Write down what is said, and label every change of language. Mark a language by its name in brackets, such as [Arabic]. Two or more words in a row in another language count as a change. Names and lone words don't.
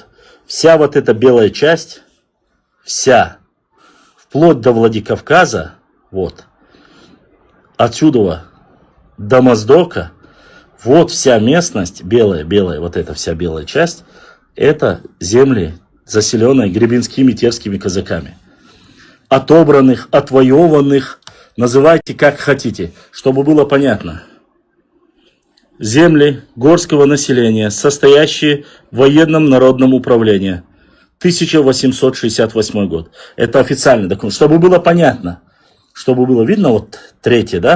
[Russian] Вся вот эта белая часть, вся, вплоть до Владикавказа, вот, отсюда до Моздока, вот вся местность, белая, вот эта вся белая часть, это земли, заселенные гребенскими терскими казаками. Отобранных, отвоеванных, называйте как хотите, чтобы было понятно. Земли горского населения, состоящие в военном народном управлении. 1868 год. Это официальный документ. Чтобы было понятно. Чтобы было видно, вот третье, да?